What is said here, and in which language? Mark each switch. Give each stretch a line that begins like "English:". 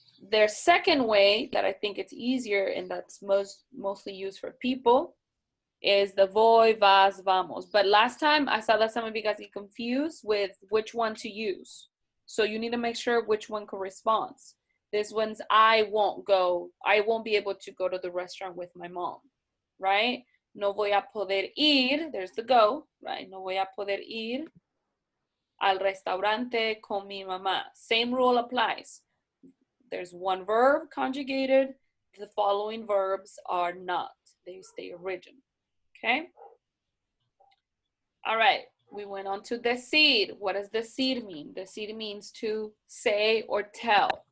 English: Their second way that I think it's easier and that's mostly used for people is the
Spanish: voy, vas, vamos.
English: But last time I saw that some of you guys get confused with which one to use. So you need to make sure which one corresponds. This one's I won't be able to go to the restaurant with my mom, right?
Spanish: No voy a poder ir,
English: there's the go, right?
Spanish: No voy a poder ir al restaurante con mi mamá.
English: Same rule applies. There's one verb conjugated. The following verbs are not. They stay original, okay? All right, we went on to decir. What does decir mean? Decir means to say or tell.